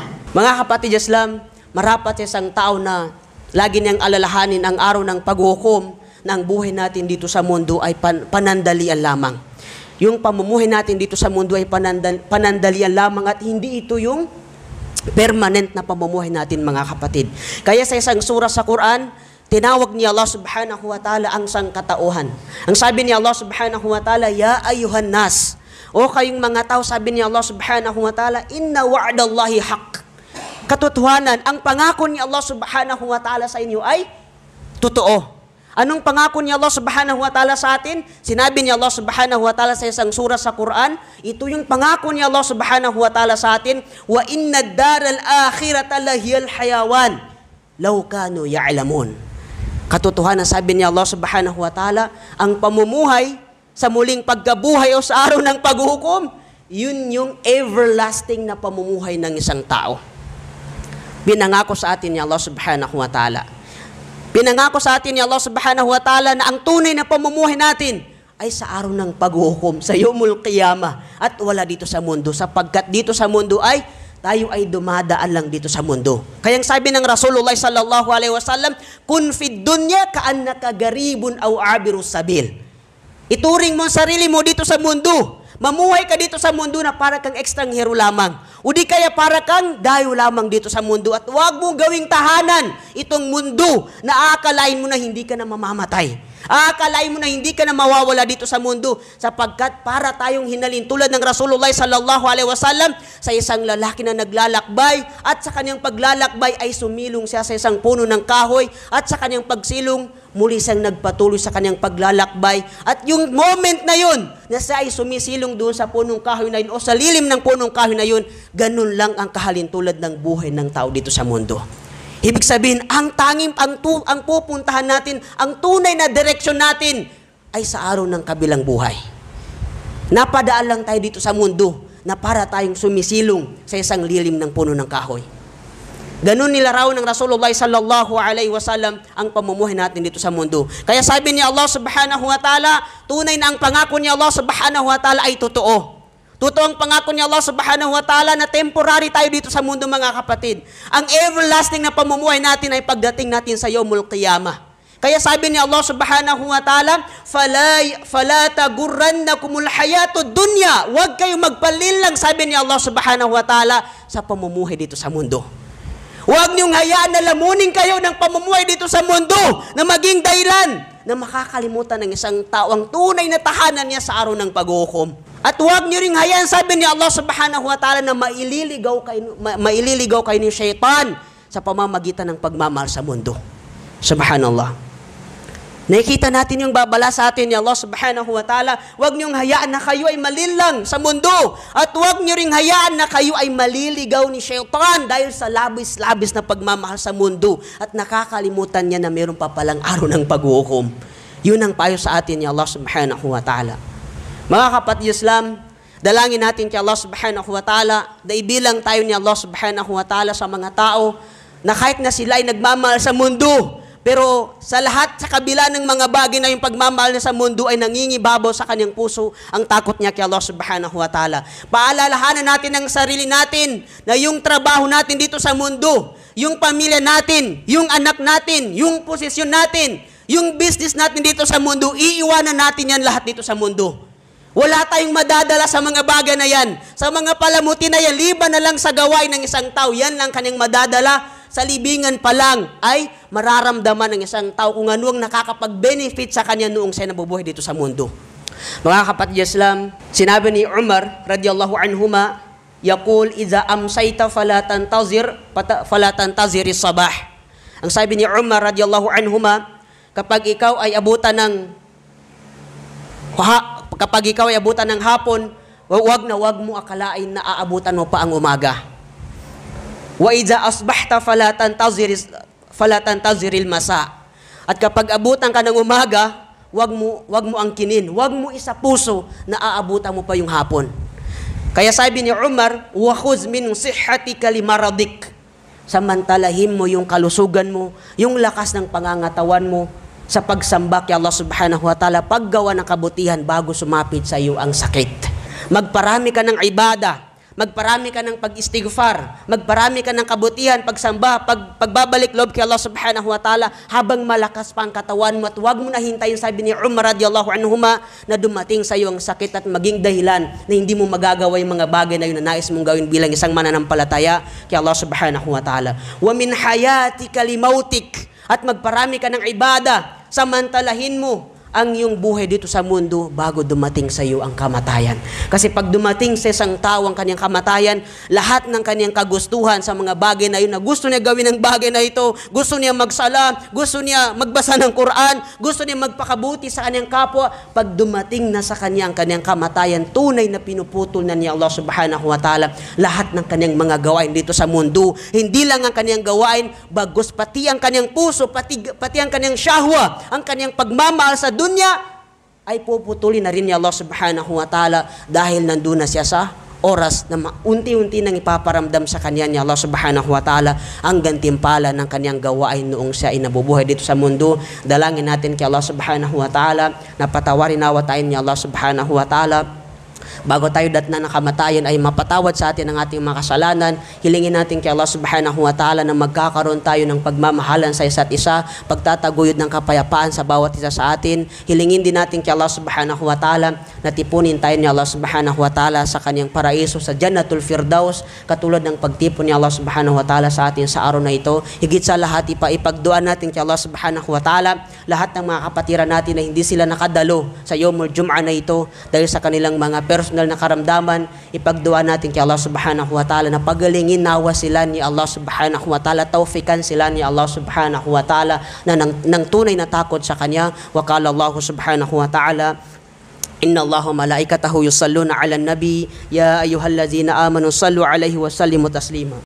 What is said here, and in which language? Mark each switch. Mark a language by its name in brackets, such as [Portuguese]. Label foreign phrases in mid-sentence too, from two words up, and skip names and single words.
[Filipino] Mga kapatid Islam, marapat sa isang tao na lagi niyang alalahanin ang araw ng paghukom na ang buhay natin dito sa mundo ay panandalian lamang. Yung pamumuhay natin dito sa mundo ay panandalian lamang at hindi ito yung permanent na pamumuhay natin, mga kapatid. Kaya sa isang surah sa Quran, tinawag ni [Arabic] الله سبحانه وتعالى [Filipino] ang sangkatauhan. Ang sabi ni [Arabic] الله سبحانه وتعالى، يا أيها الناس." [Filipino] O kayong mga tao, sabi ni [Arabic] الله سبحانه وتعالى, "إن وعد الله حق." [Filipino] Katotohanan, ang pangako ni [Arabic] الله سبحانه وتعالى [Filipino] sa inyo ay totoo. Anong pangako ni [Arabic] الله سبحانه وتعالى [Filipino] sa atin? Sinabi ni [Arabic] الله سبحانه وتعالى [Filipino] sa isang surah sa Quran, ito yung pangako ni [Arabic] الله سبحانه وتعالى [Filipino] sa atin, [Arabic] "وإن الدار الآخرة لهي الحيوان لو كانوا يعلمون." [Filipino] Katotohanan, sabi ni [Arabic] الله سبحانه وتعالى, [Filipino] ang pamumuhay sa muling pagkabuhay o sa araw ng paghuhukom, yun yung everlasting na pamumuhay ng isang tao. Pinangako sa atin ni [Arabic] الله سبحانه وتعالى. [Filipino] Pinangako sa atin ni [Arabic] الله سبحانه وتعالى [Filipino] na ang tunay na pamumuhay natin ay sa araw ng paghuhukom, sa [Arabic] يوم القيامة, [Filipino] at wala dito sa mundo, sapagkat dito sa mundo ay tayo ay dumadaan lang dito sa mundo. Kaya sabi ng [Arabic] رسول الله صلى الله عليه وسلم، كن في الدنيا كأنك غريب أو عابر سبيل. [Filipino] Ituring mo ang sarili mo dito sa mundo. Mamuhay ka dito sa mundo na para kang ekstranghero lamang. O di kaya para kang dayo lamang dito sa mundo. At huwag mong gawing tahanan itong mundo na aakalain mo na hindi ka na mamamatay. Aakalain mo na hindi ka na mawawala dito sa mundo, sapagkat para tayong hinalin tulad ng [Arabic] رسول الله صلى الله عليه وسلم [Filipino] sa isang lalaki na naglalakbay, at sa kanyang paglalakbay ay sumilong siya sa isang puno ng kahoy, at sa kanyang pagsilong muli siyang nagpatuloy sa kanyang paglalakbay. At yung moment na yun na siya ay sumisilong doon sa punong kahoy na yun o sa lilim ng punong kahoy na yun, ganun lang ang kahalintulad ng buhay ng tao dito sa mundo. Ibig sabihin, ang pupuntahan natin, ang tunay na direksyon natin ay sa araw ng kabilang buhay. Napadaan lang tayo dito sa mundo na para tayong sumisilong sa isang lilim ng puno ng kahoy. Ganun nilarawan ng [Arabic] رسول الله صلى الله عليه وسلم [Filipino] ang pamumuhay natin dito sa mundo. Kaya sabi ni [Arabic] الله سبحانه وتعالى, [Filipino] tunay na ang pangako ni [Arabic] الله سبحانه وتعالى [Filipino] ay totoo. Totoo ang pangako ni [Arabic] الله سبحانه وتعالى [Filipino] na temporary tayo dito sa mundo, mga kapatid. Ang everlasting na pamumuhay natin ay pagdating natin sa [Arabic] يوم القيامة. [Filipino] Kaya sabi ni [Arabic] الله سبحانه وتعالى، فلا تغرنكم الحياة الدنيا. [Filipino] Huwag kayong magpalilang, sabi ni [Arabic] الله سبحانه وتعالى, [Filipino] sa pamumuhay dito sa mundo. Huwag niyong hayaan na lamunin kayo ng pamumuhay dito sa mundo na maging dahilan na makakalimutan ng isang tao ang tunay na tahanan niya sa araw ng paghuhukom. At huwag niyo ring hayaan, sabi ni [Arabic] الله سبحانه وتعالى, [Filipino] na maililigaw kayo ni Shaitan sa pamamagitan ng pagmamahal sa mundo. Subhanallah. Nakikita natin yung babala sa atin ni [Arabic] الله سبحانه وتعالى, [Filipino] huwag niyong hayaan na kayo ay malilang sa mundo. At huwag niyo ring hayaan na kayo ay maliligaw ni Shaitan dahil sa labis-labis na pagmamahal sa mundo. At nakakalimutan niya na mayroon pa palang araw ng paghuhukom. Yun ang payo sa atin ni [Arabic] الله سبحانه وتعالى. [Filipino] Mga kapatid Islam, dalangin natin kay [Arabic] الله سبحانه وتعالى [Filipino] na ibilang tayo ni [Arabic] الله سبحانه وتعالى [Filipino] sa mga tao na kahit na sila ay nagmamahal sa mundo, pero sa lahat, sa kabila ng mga bagay na yung pagmamahal na sa mundo ay nangingibabaw sa kanyang puso ang takot niya kay [Arabic] الله سبحانه وتعالى. [Filipino] Paalalahanan natin ang sarili natin na yung trabaho natin dito sa mundo, yung pamilya natin, yung anak natin, yung posisyon natin, yung business natin dito sa mundo, iiwanan natin yan lahat dito sa mundo. Wala tayong madadala sa mga bagay na yan. Sa mga palamuti na yan, liban na lang sa gawain ng isang tao. Yan lang kanyang madadala. Sa libingan pa lang ay mararamdaman ng isang tao kung ano ang nakakapag-benefit sa kanya noong siya nabubuhay dito sa mundo. Mga kapatid Islam, sinabi ni [Arabic] عمر رضي الله عنهما، يقول إذا أمسيت فلا تنتظر الصباح. [Filipino] Ang sabi ni Umar [Arabic] رضي الله عنهما, [Filipino] kapag ikaw ay abutan ng hapon, wag mo akalain na aabutan mo pa ang umaga. [Arabic] وإذا أصبحت فلا تنتظر المساء. [Filipino] At kapag abutan ka ng umaga, wag mo angkinin, wag mo isa puso na aabutan mo pa yung hapon. Kaya sabi ni [Arabic] عمر، وخذ من صحتك لمرضك. [Filipino] Samantalahin mo yung kalusugan mo, yung lakas ng pangangatawan mo sa pagsamba kay [Arabic] الله سبحانه وتعالى, [Filipino] paggawa ng kabutihan bago sumapit sa iyo ang sakit. Magparami ka ng ibada, magparami ka ng pag-istighfar, magparami ka ng kabutihan, pagsamba, pagbabalik loob kay [Arabic] الله سبحانه وتعالى [Filipino] habang malakas pa ang katawan mo, at huwag mo na hintayin, sabi ni Umar [Arabic] رضي الله عنهما, [Filipino] na dumating sa iyo ang sakit at maging dahilan na hindi mo magagawa yung mga bagay na yun na nais mong gawin bilang isang mananampalataya kay [Arabic] الله سبحانه وتعالى. ومن حياتك لموتك, [Filipino] at magparami ka ng ibada, samantalahin mo ang iyong buhay dito sa mundo bago dumating sa iyo ang kamatayan. Kasi pag dumating sa isang tao ang kanyang kamatayan, lahat ng kanyang kagustuhan sa mga bagay na yun na gusto niya gawin ng bagay na ito, gusto niya magsala, gusto niya magbasa ng Quran, gusto niya magpakabuti sa kanyang kapwa, pag dumating na sa kanya ang kanyang kamatayan, tunay na pinuputol na ni [Arabic] الله سبحانه وتعالى [Filipino] lahat ng kanyang mga gawain dito sa mundo. Hindi lang ang kanyang gawain, bagos pati ang kanyang puso, pati ang kanyang syahwa, ang kanyang pagmamahal sa dunya, ay puputulin na rin ni [Arabic] الله سبحانه وتعالى [Filipino] dahil nandun na siya sa oras na unti-unti nang ipaparamdam sa kanya ni [Arabic] الله سبحانه وتعالى [Filipino] ang gantimpala ng kanyang gawain noong siya ay nabubuhay dito sa mundo. Dalangin natin kay [Arabic] الله سبحانه وتعالى [Filipino] na patawarin nawa tayo ni [Arabic] الله سبحانه وتعالى [Filipino] bago tayo datnan ng kamatayan ay mapatawad sa atin ang ating mga kasalanan. Hilingin natin kay [Arabic] الله سبحانه وتعالى [Filipino] na magkakaroon tayo ng pagmamahalan sa isa't isa, pagtataguyod ng kapayapaan sa bawat isa sa atin. Hilingin din natin kay [Arabic] الله سبحانه وتعالى [Filipino] na tipunin tayo ni [Arabic] الله سبحانه وتعالى [Filipino] sa kanyang paraiso sa Jannatul Firdaus, katulad ng pagtipon ni [Arabic] الله سبحانه وتعالى [Filipino] sa atin sa araw na ito. Higit sa lahat, ipagduan natin kay [Arabic] الله سبحانه وتعالى [Filipino] lahat ng mga kapatiran natin na hindi sila nakadalo sa [Arabic] يوم الجمعة [Filipino] na ito dahil sa kanilang mga personal na karamdaman. Ipagduan natin kay [Arabic] الله سبحانه وتعالى [Filipino] na pagalingin nawa sila ni [Arabic] الله سبحانه وتعالى, [Filipino] tawfikan sila ni [Arabic] الله سبحانه وتعالى [Filipino] na ng tunay na takot sa Kanya. [Arabic] وقال الله سبحانه وتعالى، إن الله وملائكته يصلون على النبي يا أيها الذين آمنوا صلوا عليه وسلموا تسليما.